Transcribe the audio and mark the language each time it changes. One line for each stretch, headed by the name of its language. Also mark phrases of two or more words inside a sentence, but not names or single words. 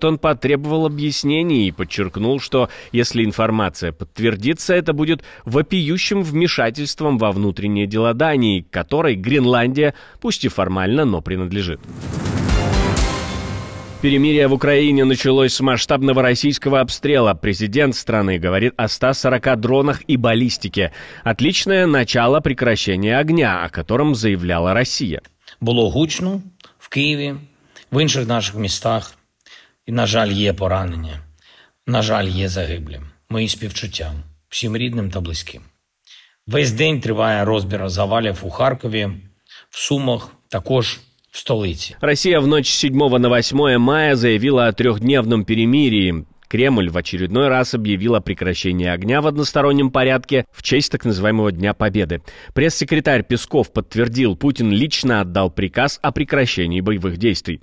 Russian: Он потребовал объяснений и подчеркнул, что если информация подтвердится, это будет вопиющим вмешательством во внутренние дела Дании, которой Гренландия, пусть и формально, но принадлежит. Перемирие в Украине началось с масштабного российского обстрела. Президент страны говорит о 140 дронах и баллистике. Отличное начало прекращения огня, о котором заявляла Россия.
Ukrainian: Було гучно в Києві, в інших наших містах. І, на жаль, є поранення. На жаль, є загиблі. Мої співчуття всім рідним та близьким. Весь день триває розбір завалів у Харкові, в Сумах, також в столице.
Russian: Россия в ночь с 7 на 8 мая заявила о трехдневном перемирии. Кремль в очередной раз объявил о прекращении огня в одностороннем порядке в честь так называемого Дня Победы. Пресс-секретарь Песков подтвердил, Путин лично отдал приказ о прекращении боевых действий.